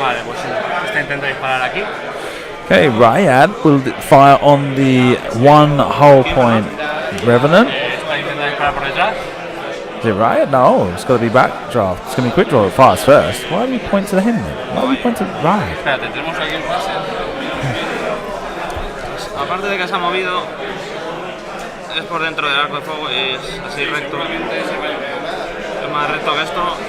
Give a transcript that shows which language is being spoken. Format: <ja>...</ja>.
<es>Vale, pues este intenta disparar aquí.</es> <en>Okay, Ryad will fire on the 1 hull point Revenant.</en> <es>Esta intenta disparar por detrás.</es> <en>Is it Ryad? No, it's got to be backdraft. It's going to be quick draw. It fires first. Why do we point to him then? Why do we point to Ryad?</en> <es>Espérate, tenemos aquí el pase. Aparte de que se ha movido, es por dentro del arco de fuego y es así recto. Es más recto que esto.</es>